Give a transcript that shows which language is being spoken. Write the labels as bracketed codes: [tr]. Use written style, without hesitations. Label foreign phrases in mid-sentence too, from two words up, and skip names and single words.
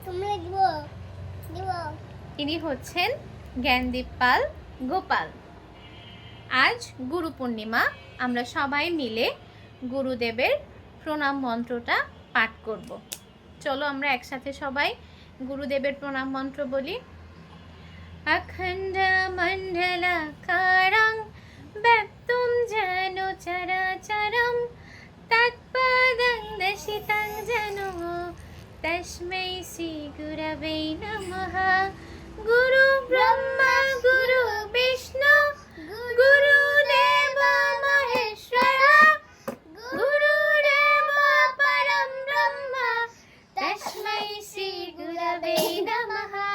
[bn] ইনি হচ্ছেন জ্ঞানদীপ পাল গোপাল। আজ গুরু পূর্ণিমা, আমরা সবাই মিলে গুরুদেবের প্রণাম মন্ত্রটা পাঠ করব। চলো আমরা একসাথে সবাই গুরুদেবের প্রণাম মন্ত্র বলি। [sa] अखण्डमण्डलाकारं व्याप्तं येन चराचरं तत्पदं दर्शितं येन तस्मै श्रीगुरवे नमः। गुरु ब्रह्मा गुरु विष्णु गुरुदेव महेश्वरा गुरुदेव परं ब्रह्म तस्मै श्रीगुरवे नमः।